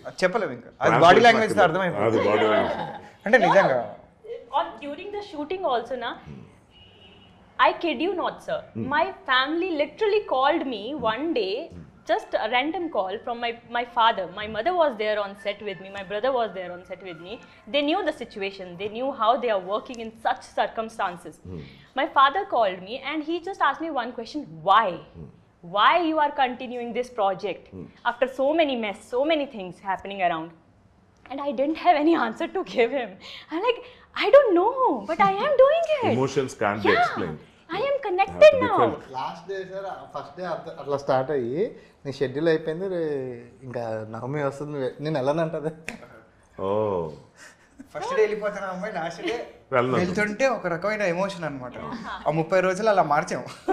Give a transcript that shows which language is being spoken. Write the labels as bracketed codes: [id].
[te] చెప్పలేము ఇంకా, అది బాడీ లాంగ్వేజ్ అర్థమైపోయింది. అంటే నిజంగా [en] during the shooting also na, I kid you not sir, my family literally called me one day, just a random call from my father. My mother was there on set with me, my brother was there on set with me. They knew the situation, they knew how they are working in such circumstances. My father called me and he just asked me one question: why you are continuing this project after so many mess, so many things happening around? and I didn't have any answer to give him. I'm like, I don't know, but I am doing it. Emotions can't be explained. I am connected Have to be now. felt. [te] Last day sir first day అట్లా start అయ్యి నీ schedule అయిపోయింది ఇంకా నవమి వస్తుంది నేను వెళ్ళనంటది. ఓ first day వెళ్ళిపోతాను అమ్మాయి, last day వెళ్ళను. వెళ్తుంటే ఒక రకమైన ఎమోషన్ అనమాట. ఆ 30 రోజులు అలా మార్చాము.